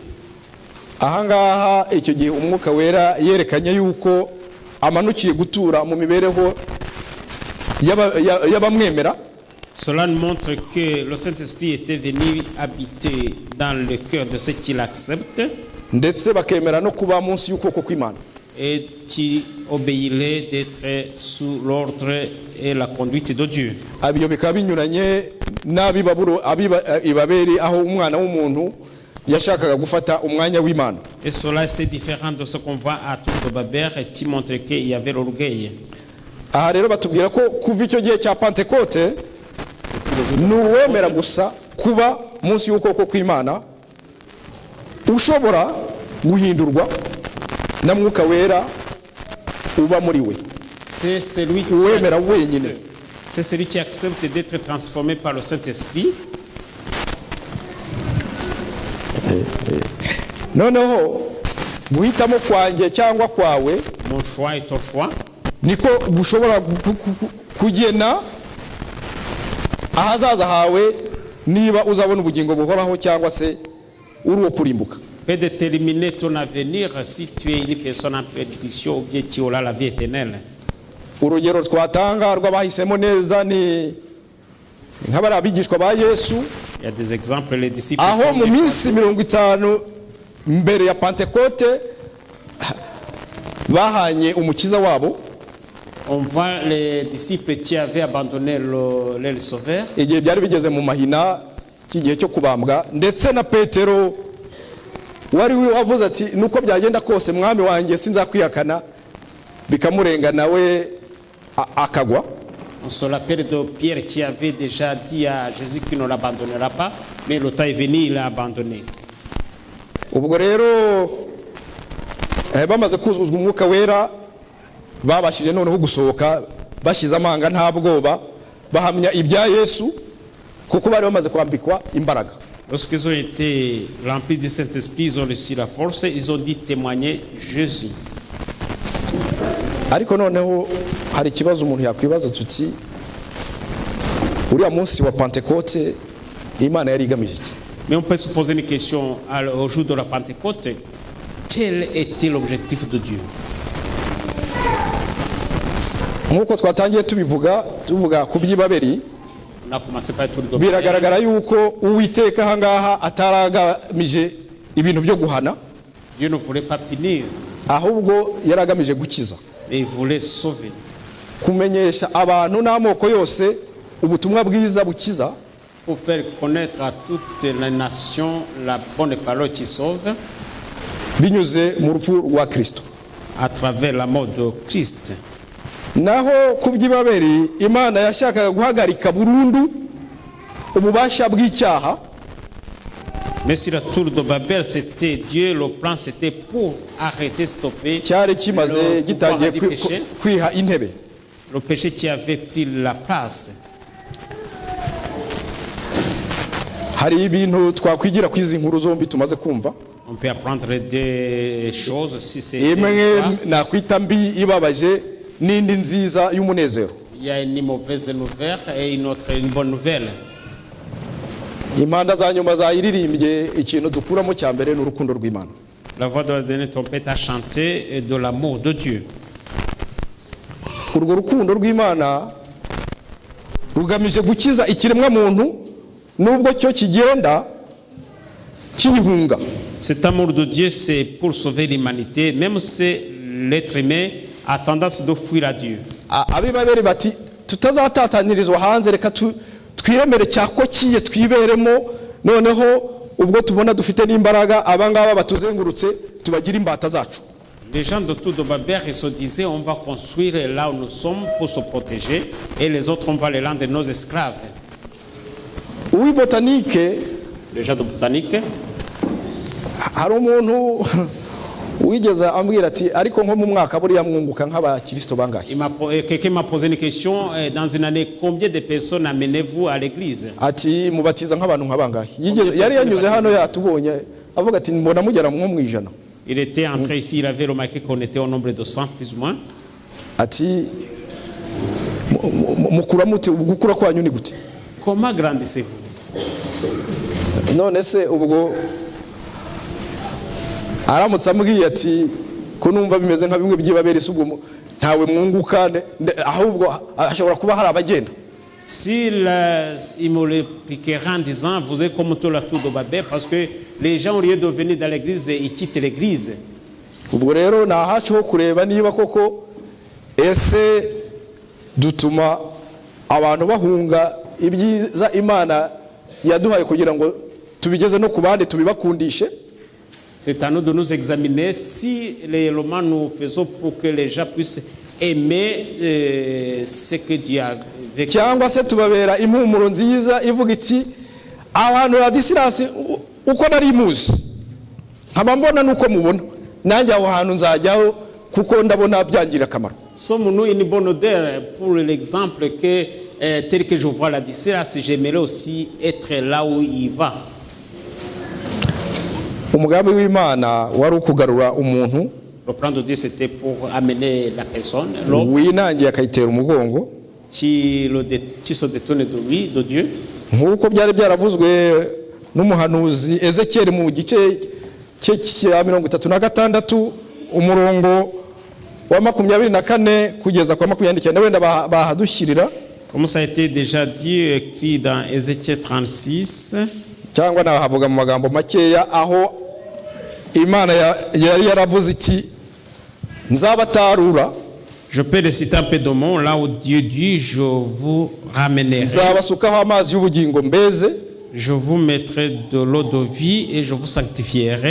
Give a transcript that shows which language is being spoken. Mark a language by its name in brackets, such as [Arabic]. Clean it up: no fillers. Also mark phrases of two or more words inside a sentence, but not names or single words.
[Kinyarwanda] Ahangaha icyo gihe umwuka wera yerekanye yuko amanukiye gutura mu mibereho y'abamwemera. [French] Cela montre que le Saint-Esprit était venu habiter dans le cœur de ceux qui l'acceptent [Kinyarwanda] ndetse bakemera no kuba munsi y'ukuboko kw'Imana. [French] et qui obéiraient d'être sous l'ordre et la conduite de Dieu. [Kinyarwanda] Abyo bikaba binyuranye n'abibaberi aho umwana w'umuntu yashakaga gufata umwanya w'Imana. [French] Et cela c'est différent de ce qu'on voit à Tour de Babel qui montre qu'il y avait l'orgueil. [Kinyarwanda] Aha rero batubwira ko kuva icyo gihe cya Pentecote n'uwemera gusa kuba munsi y'ukuboko kw'Imana ushobora guhindurwa na mwuka wera uba muri we. [French] C'est celui [Kinyarwanda] Uwemera wenyine. [French] C'est celui qui accepte d'être transformé par le Saint-Esprit. [Kinyarwanda] Noneho guhitamo kwanjye cyangwa kwawe [French] Mon choix est ton choix. [Kinyarwanda] niko gushobora kugena ahazaza hawe niba uzabona ubugingo buhoraho cyangwa se uri uwo kurimbuka. [French] Peut déterminer ton avenir si tu es une personne en perdition ou bien tu auras la vie éternelle. [Kinyarwanda] Urugero twatanga rw'abahisemo neza ni nk'abari abigishwa ba Yesu [French] Il y a des exemples, les disciples. [Kinyarwanda] aho mu minsi 50 mbere ya Pentecote bahanye umukiza wabo. [French] On voit les disciples qui avaient abandonné le Sauveur. [Kinyarwanda] Igihe byari bigeze mu mahina cy'igihe cyo kubambwa ndetse na Petero wari wavuze ati nuko byagenda kose mwami wanjye sinzakwihakana bikamurenga nawe akagwa. [French] On se rappelle de Pierre qui avait déjà dit à Jésus qu'il ne l'abandonnera pas, mais le temps est venu, il l'a abandonné. [Kinyarwanda] Ubwo rero bamaze kuzuzwa umwuka wera babashije noneho gusohoka bashize amanga nta bwoba bahamya ibya Yesu kuko bari bamaze kwambikwa imbaraga. [French] Lorsqu'ils ont été remplis du Saint-Esprit, ils ont reçu la force, ils ont dit témoigner Jésus. [Kinyarwanda] Ariko noneho hari ikibazo umuntu yakwibaza tuti uriya munsi wa Pentecote Imana yari igamije iki? [French] Mais on peut se poser une question au jour de la Pentecôte. Quel était l'objectif de Dieu? [Kinyarwanda] Nkuko twatangiye tuvuga ku by'Ibabeli, [French] On a commencé par tout le [Kinyarwanda] biragaragara yuko Uwiteka ahangaha ataragamije ibintu byo guhana, [French] Dieu ne voulait pas punir, [Kinyarwanda] ahubwo yaragamije gukiza, [French] mais il voulait sauver. [Kinyarwanda] kumenyesha abantu n'amoko yose ubutumwa bwiza bukiza, [French] Pour faire connaître à toutes les nations la bonne parole qui sauve [Kinyarwanda] binyuze mu rupfu rwa Kristo. [French] à travers la mort de Christ. [Kinyarwanda] Naho ku by'Ibabeli Imana yashakaga guhagarika burundu ububasha bw'icyaha, [French] Mais sur la tour de Babel, c'était Dieu, le plan c'était pour arrêter, stopper [Kinyarwanda] cyari kimaze [French] le pouvoir [Kinyarwanda] gitangiye [French] du péché, [Kinyarwanda] kwiha intebe. [French] le péché qui avait pris la place. [Kinyarwanda] Hari ibintu twakwigira kwizi nkuru zombi tumaze kumva. [French] On peut apprendre des choses si c'est [Kinyarwanda] Imwe nakwita mbi ibabaje n'indi nziza y'umunezero. [French] il y a une mauvaise nouvelle et une bonne nouvelle. [Kinyarwanda] Impanda za nyuma zayiririmbye ikintu dukuramo cya mbere n'urukundo rw'Imana. [French] La voix de la dernière trompette a chanté de l'amour de Dieu. [Kinyarwanda] Urwo rukundo rw'Imana rugamije gukiza ikiremwa muntu nubwo cyo kigenda kibihunga. [French] Cet amour de Dieu, c'est pour sauver l'humanité, même si l'être humain a tendance de fuir à Dieu. [Kinyarwanda] Ab'Ibabeli bati tutazatatanyirizwa hanze, reka twiremere cyako kiye twiberemo, noneho ubwo tubona dufite n'imbaraga abangaba batuzengurutse tubagira imbata zacu. [French] Les gens de tout de Babel se disaient on va construire là où nous sommes pour se protéger et les autres on va les rendre nos esclaves. [Kinyarwanda] Uwi botanike, [French] Les gens de botanique, [Kinyarwanda] hari umuntu wigeze ambwira ati ariko nko mu mwaka buriya mwunguka nk'abakristo bangahe? [French] quelqu'un m'a posé une question, dans une année, combien de personnes amenez-vous à l'église? [Kinyarwanda] Ati mubatiza nk'abantu nkabangahe? Yari yanyuze hano yatubonye avuga ati mbona mugera nko mu ijana. [French] Il était entré ici, il avait remarqué qu'on était au nombre de 100 plus ou moins. [Kinyarwanda] Ati mukura mute, gukura kwanyu ni gute? [French] Comment grandissez-vous? [Kinyarwanda] None se ubwo aramutse ambwiye ati ko numva bimeze nka bimwe by'Ibabeli, subwo ntawe mwunguka, ahubwo ashobora kuba hari abagenda. [French] S'il il me l'expliquera en disant vous êtes comme tout la tour de Babel, parce que les gens au lieu de venir dans l'église ils quittent l'église. [Kinyarwanda] Ubwo rero nahacu ho kureba niba koko ese dutuma abantu bahunga ibyiza Imana yaduhaye kugira ngo tubigeze no kubandi tubibakundishe. [French] C'est à nous de nous examiner si réellement nous faisons pour que les gens puissent aimer ce que Dieu a vécu. [Kinyarwanda] Cyangwa se tubabera impumuro nziza ivuga iti abantu Ladisirasi uko nari muzi nkaba mbona nuko mubona nanjye aho hantu nzajyaho kuko ndabona byangira akamaro. [French] Sommes-nous une bonne odeur pour l'exemple que tel que je vois Ladislas, j'aimerais aussi être là où il va. [Kinyarwanda] Umugambi w'Imana wari ukugarura umuntu [French] Le plan de Dieu c'était pour amener la personne, [Kinyarwanda] winangiye akayitera umugongo [French] qui se détourne de lui, de Dieu. [Kinyarwanda] nk'uko byari byaravuzwe n'umuhanuzi Ezekiel mu gice cye cya 36 umurongo wa 24 kugeza kwa 29 wenda bahadushyirira. [French] Comme ça a été déjà dit, écrit dans Ézéchiel 36. [Kinyarwanda] Cyangwa nahavuga mu magambo makeya aho Imana yari yaravuze iti nzabatarura. [French] Je peux réciter un peu de mots là où Dieu dit je vous ramènerai. [Kinyarwanda] Nzabasukaho amazi y'ubugingo mbeze. [French] Je vous mettrai de l'eau de vie et je vous sanctifierai.